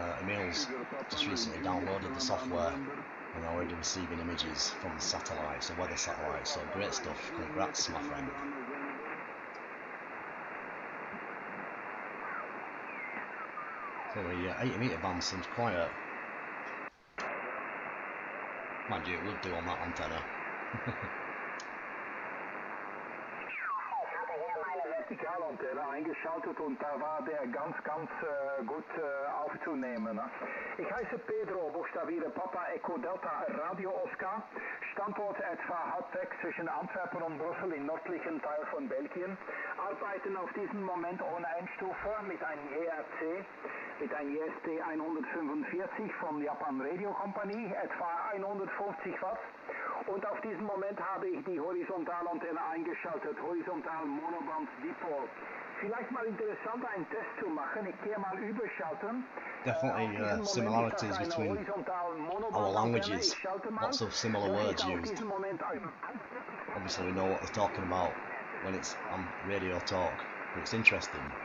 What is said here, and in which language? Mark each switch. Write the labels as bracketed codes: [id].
[en] Emil's just recently downloaded the software and already receiving images from the satellites, the weather satellites, so great stuff. Congrats my friend. So the 80 metre band seems quiet. Mind you, it would do on that antenna. [de] Vertikalantenne eingeschaltet und da war der ganz gut aufzunehmen. Ich heiße Pedro, buchstabiere Papa Echo Delta Radio Oscar, Standort etwa halb 6 zwischen Antwerpen und Brüssel im nördlichen Teil von Belgien, arbeiten auf diesen Moment ohne Einstufe mit einem ERC, mit einem JST 145 von Japan Radio Company, etwa 150 Watt. Und auf diesen Moment habe ich die Horizontalantenne eingeschaltet, horizontal Monoband Dipol. Vielleicht mal interessant, einen Test zu machen. Ich gehe mal überschalten. [en] Definitely similarities between our languages. Lots of similar words used. Obviously we know what they're talking about when it's on radio talk, but it's interesting.